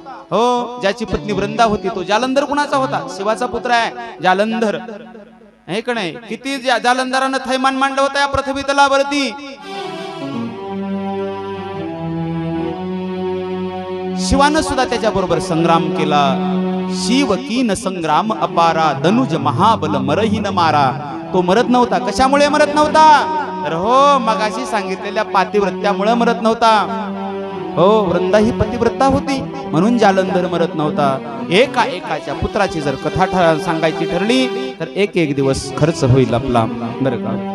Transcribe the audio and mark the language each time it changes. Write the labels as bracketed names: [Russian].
[Marathi] हो, ज्याची पत्नी वृंदा होती तो जालंधर कुणाचा होता? शिवाचा पुत्र आहे जालंधर. हे का नाही. किती जालंधरानं थैमान मांडलं होतं या पृथ्वी तलावरती. शिवानं सुद्धा त्याच्या बरोबर संग्राम केला. [Awadhi] शिव कीन संग्राम अपारा धनुज महाबल मरही न मारा. [Marathi] तो मरत नव्हता. कशामुळे मरत नव्हता? तर हो, मगाशी सांगितलेल्या पातिव्रत्यामुळे मरत नव्हता. हो, वृंदा ही पतिव्रता होती म्हणून जालंधर मरत नव्हता. एकाच्या पुत्राची जर कथा सांगायची ठरली तर एक दिवस खर्च होईल आपला बरं का.